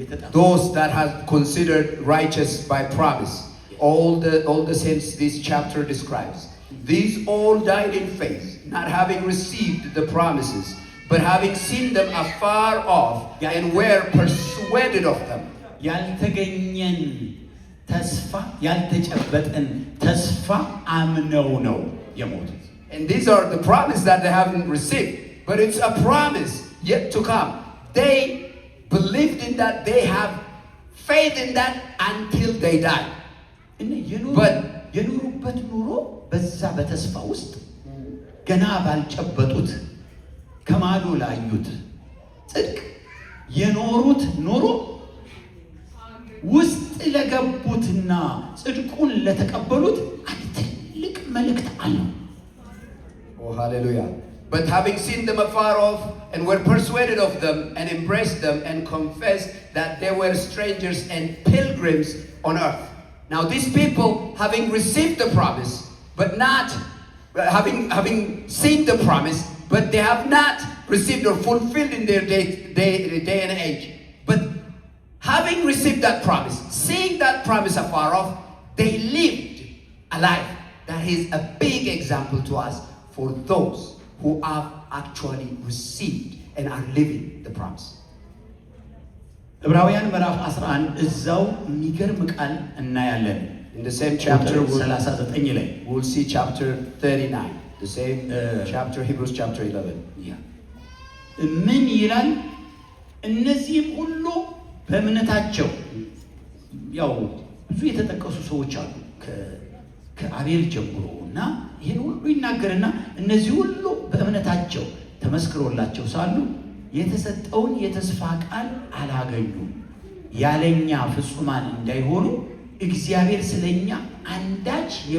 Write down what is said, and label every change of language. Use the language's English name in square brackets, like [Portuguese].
[English] Those that have considered righteous by promise. All the saints this chapter describes. These all died in faith, not having received the promises, but having seen them afar off and were persuaded of them. [Amharic] ያልተገኘን ተስፋ ያልተጨበጠን ተስፋ አምነው ነው የሞቱት። [English] And these are the promises that they haven't received, but it's a promise yet to come. They believed in that, they have faith in that until they die. But [Amharic] የኖሩበት ኑሮ በዛ በተስፋ ውስጥ ገና ባልጨበጡት ከማዶ ላዩት ጽድቅ የኖሩት ኑሮ ውስጥ ለገቡትና ጽድቁን ለተቀበሉት ትልቅ መልእክት አለው። [English] Oh, hallelujah. But having seen them afar off and were persuaded of them and embraced them and confessed that they were strangers and pilgrims on earth. Now these people, having received the promise, but not having seen the promise, but they have not received or fulfilled in their day and age. But having received that promise, seeing that promise afar off, they lived a life that is a big example to us for those who have actually received and are living the promise. [Amharic] ዕብራውያን ምዕራፍ 11 እዛው የሚገርም ቃል እናያለን። [English] In the same chapter, [Amharic] 39 ላይ [English] we'll see chapter 39, the same chapter, Hebrews chapter 11. [Amharic] ምን ይላል? እነዚህም ሁሉ በእምነታቸው ያው ብዙ የተጠቀሱ ሰዎች አሉ ከአቤል ጀምሮ እና ይህን ሁሉ ይናገርና እነዚህ ሁሉ በእምነታቸው ተመስክሮላቸው ሳሉ የተሰጠውን የተስፋ ቃል አላገኙም። ያለኛ ፍጹማን እንዳይሆኑ እግዚአብሔር ስለኛ አንዳች